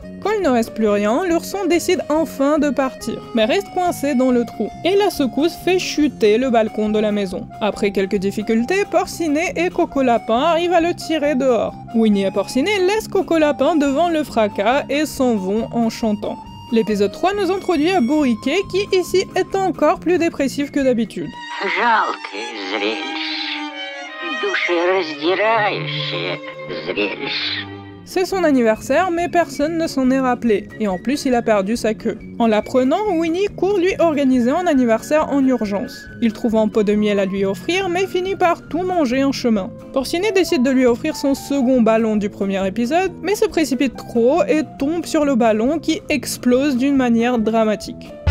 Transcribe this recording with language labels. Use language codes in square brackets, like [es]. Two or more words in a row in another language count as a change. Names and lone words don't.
[fr] Quand il ne reste plus rien, l'ourson décide enfin de partir, mais reste coincé dans le trou, et la secousse fait chuter le balcon de la maison. Après quelques difficultés, Porcinet et Coco Lapin arrivent à le tirer dehors. Winnie et Porcinet laissent Coco Lapin devant le fracas et s'en vont en chantant. L'épisode 3 nous introduit à Bourriquet qui ici est encore plus dépressif que d'habitude. [ru] Жалкое зрелище, душераздирающее зрелище. [fr] C'est son anniversaire, mais personne ne s'en est rappelé, et en plus il a perdu sa queue. En l'apprenant, Winnie court lui organiser un anniversaire en urgence. Il trouve un pot de miel à lui offrir, mais finit par tout manger en chemin. Porcinet décide de lui offrir son second ballon du premier épisode, mais se précipite trop et tombe sur le ballon qui explose d'une manière dramatique.